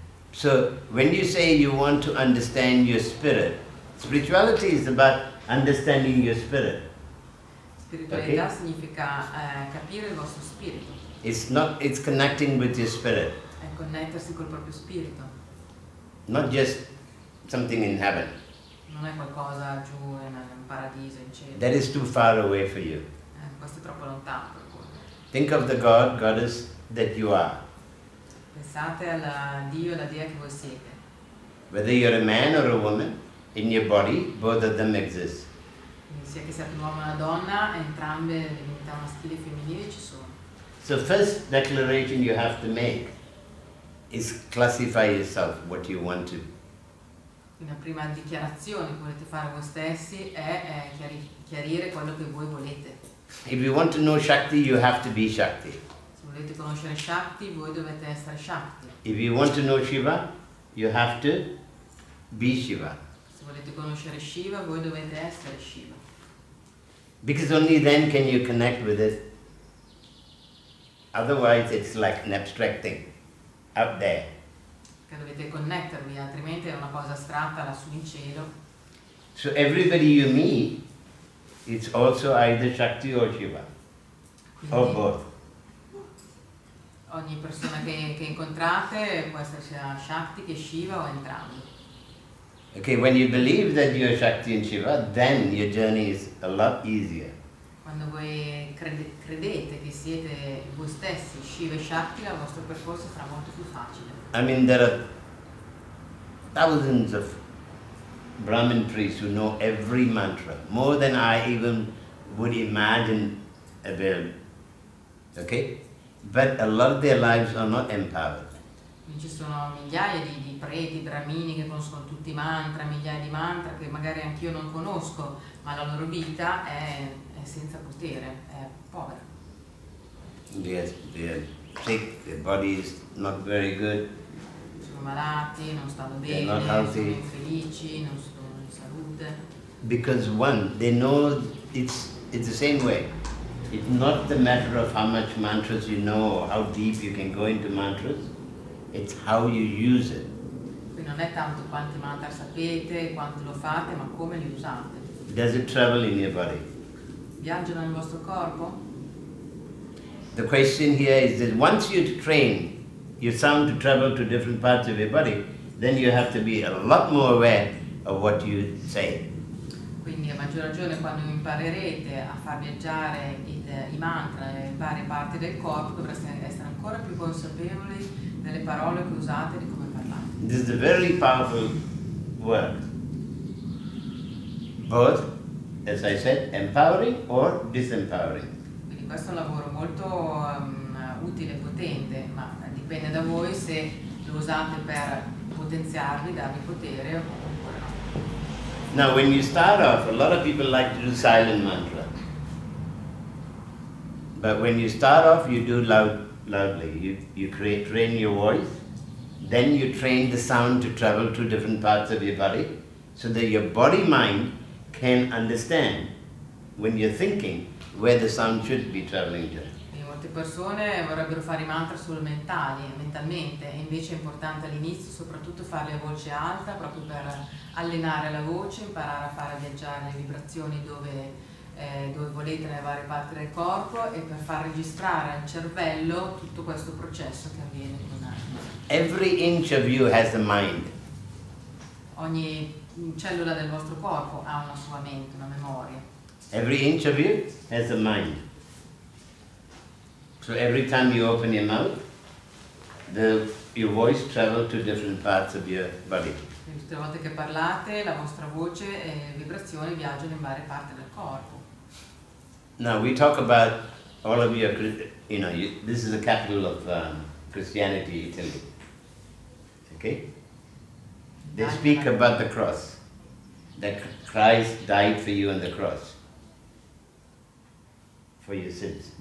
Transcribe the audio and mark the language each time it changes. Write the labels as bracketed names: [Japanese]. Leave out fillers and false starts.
[English] So when you say you want to understand your spirit, spirituality is about understanding your spirit. [Italian] Spiritualità significa capire il vostro spirito. [English] It's connecting with your spirit. [Italian] È connettersi col proprio spirito. [English] Not just something in heaven. [Italian] Non è qualcosa giù in paradiso, in cielo. [English] That is too far away for you. [Italian] Questo è troppo lontano per voi. [English] Think of the God, goddess that you are. [Italian] Pensate al Dio e alla Dea che voi siete. [English] Whether you're a man or a woman, in your body, both of them exist. [Italian] Quindi sia che siate un uomo o una donna, entrambe le divinità maschili e femminili ci sono. [English] So first declaration you have to make is classify yourself, what you want to. [Italian] Quindi la prima dichiarazione che volete fare voi stessi è chiarire quello che voi volete. [English] If you want to know Shakti, you have to be Shakti. [Italian] Se volete conoscere Shakti, voi dovete essere Shakti. [English] If you want to know Shiva, you have to be Shiva. [Italian] Se volete conoscere Shiva, voi dovete essere Shiva. [English] Because only then can you connect with it. Otherwise it's like an abstract thing, up there. [Italian] Che dovete connettervi, altrimenti è una cosa astratta lassù in cielo. [English] So everybody you meet, it's also either Shakti or Shiva, [Italian] Quindi, [English] or both. [Italian] Ogni persona che incontrate può essere sia Shakti che Shiva o entrambi. [English] Okay, when you believe that you are Shakti and Shiva, then your journey is a lot easier. [Italian] Quando voi credete che siete voi stessi, Shiva e Shakti, il vostro percorso sarà molto più facile. [English] I mean, there are thousands of Brahmin priests who know every mantra, more than I even would imagine available. Okay? But a lot of their lives are not empowered. [Italian] Ci sono migliaia di preti, brahmini che conoscono tutti i mantra, migliaia di mantra che magari anch'io non conosco, ma la loro vita è senza potere, è povera. [English] They are sick, their body is not very good. [Italian] Sono malati, non stanno bene, [English] not [Italian] sono [English] healthy. [Italian] infelici, non sono in salute. [English] Because one, they know it's the same way. It's not the matter of how much mantras you know or how deep you can go into mantras. It's how you use it. [Italian] Quindi non è tanto quanti mantra sapete, quanto lo fate, ma come li usate. [English] Does it travel in your body? [Italian] Viaggiano nel vostro corpo? [English] The question here is that once you train your sound to travel to different parts of your body, then you have to be a lot more aware of what you say. [Italian] Quindi a maggior ragione quando imparerete a far viaggiare i mantra in varie parti del corpo dovreste essere ancora più consapevoli delle parole che usate e di come parlate. [English] This is a very powerful work. Both, as I said, empowering or disempowering. [Italian] Quindi questo è un lavoro molto utile e potente, ma dipende dipende da voi se lo usate per potenziarvi, darvi potere oppure no. [English] Now when you start off, a lot of people like to do silent mantra. But when you start off, you do loudly. You train your voice, then you train the sound to travel through different parts of your body, so that your body-mind can understand when you're thinking where the sound should be traveling to. [Italian] Molte persone vorrebbero fare i mantra solo mentalmente, e invece è importante all'inizio soprattutto farli a voce alta, proprio per allenare la voce, imparare a fare viaggiare le vibrazioni dove volete nelle varie parti del corpo, e per far registrare al cervello tutto questo processo che avviene con [English] Every inch of you has a mind. [Italian] ogni cellula del vostro corpo ha una sua mente, una memoria. [English] Every inch of you has a mind. So every time you open your mouth, your voice travels to different parts of your body. [Italian] Tutte le volte che parlate, la vostra voce e vibrazioni viaggiano in varie parti del corpo. [English] Now we talk about all of you. This is the capital of Christianity, Italy. Okay? They speak about the cross, that Christ died for you on the cross, for your sins.